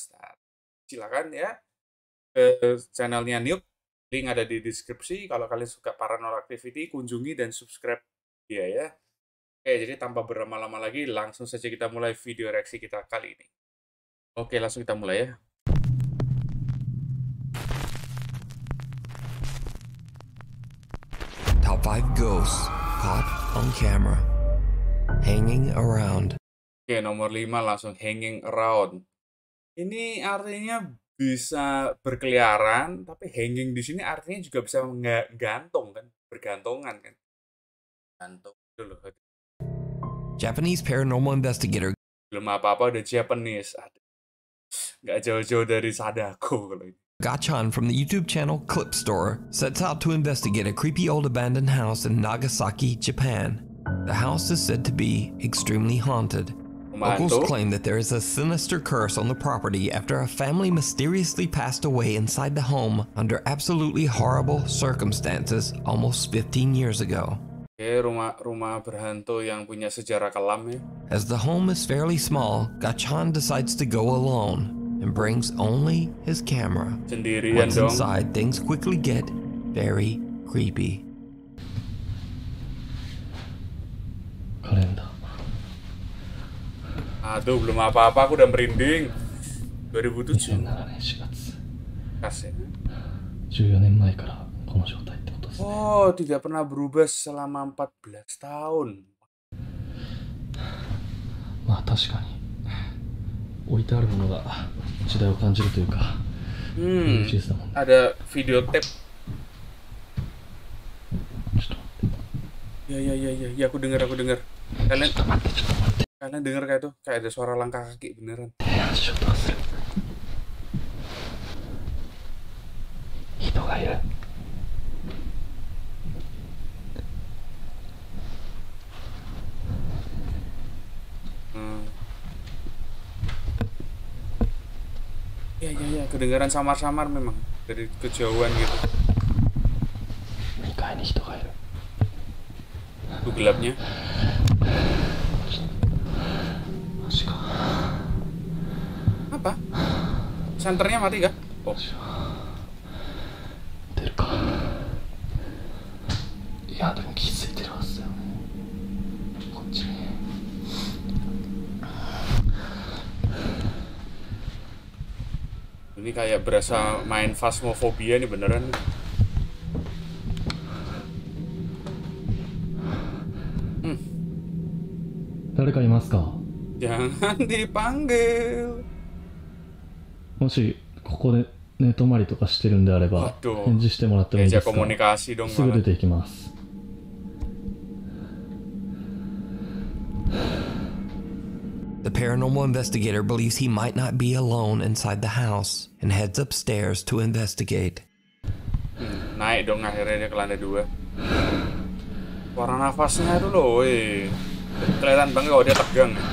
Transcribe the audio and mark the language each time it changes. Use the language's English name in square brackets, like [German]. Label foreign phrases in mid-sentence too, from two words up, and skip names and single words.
[Indonesian] Nah, silakan ya ke channelnya Nuke, link ada di deskripsi. Kalau kalian suka [English] paranormal activity, [Indonesian] kunjungi dan subscribe dia ya. Oke, jadi tanpa berlama-lama lagi, langsung saja kita mulai video reaksi kita kali ini. Oke, langsung kita mulai ya. [English] Top 5 ghosts caught on camera hanging around. [Indonesian] Oke, nomor 5 langsung [English] hanging around. [Indonesian] Ini artinya bisa berkeliaran, tapi hanging di sini artinya juga bisa gantung kan, bergantungan kan. Gantung dulu. [English] Japanese paranormal investigator. [Indonesian] Belum apa-apa udah Japanese. Aduh. Nggak jauh-jauh dari Sadako kalau ini. [English] Gachan from the YouTube channel Clip Store sets out to investigate a creepy old abandoned house in Nagasaki, Japan. The house is said to be extremely haunted. Locals claim that there is a sinister curse on the property after a family mysteriously passed away inside the home under absolutely horrible circumstances almost 15 years ago. [Indonesian] Rumah berhantu yang punya sejarah kelam ya. [English] As the home is fairly small, Gachan decides to go alone and brings only his camera. [Indonesian] Sendirian [English] Once [Indonesian] dong. [English] inside, things quickly get very creepy. [Indonesian] Kalender. Aduh, belum apa-apa aku udah merinding. 2007. [Japanese] 2007 年4月 [Indonesian] Kas ya. [Japanese] 14年前からこの状態ってことですね。 [Indonesian] Oh, tidak pernah berubah selama 14 tahun. [Japanese] まあ確かに置いてあるものが時代を感じるというか、VHS だもんね。 [Indonesian] Ada [English] video tape. [Japanese] ちょっと待って。 [Indonesian] Ya, aku dengar. Kalian dengar kayak itu? Kayak ada suara langkah kaki beneran. [Japanese] ちょっと忘れる。人がいる。 [Indonesian] Ya, kedengaran samar-samar memang dari kejauhan gitu. [Japanese] 2 階に人がいる。 [Indonesian] Itu gelapnya. [Japanese] マジか。 [Indonesian] Apa? Senternya mati kah? Oh. [Japanese] 出るか。いやでも気づいてるはずだよね。こっちに。 [Indonesian] Ini kayak berasa main phasmophobia nih beneran. [Japanese] 誰かいますか? [Indonesian] Jangan dipanggil. [Japanese] もしここで寝泊まりとかしてるんであれば返事してもらってもいいですか？ [Indonesian] komunikasi dong [Japanese] すぐ出て行きます。 [English] The paranormal investigator believes he might not be alone inside the house and heads upstairs to investigate. [Indonesian] Naik dong akhirnya dia ke lantai 2. Suara nafasnya itu loh, weh. Kelihatan banget kalau dia tegang.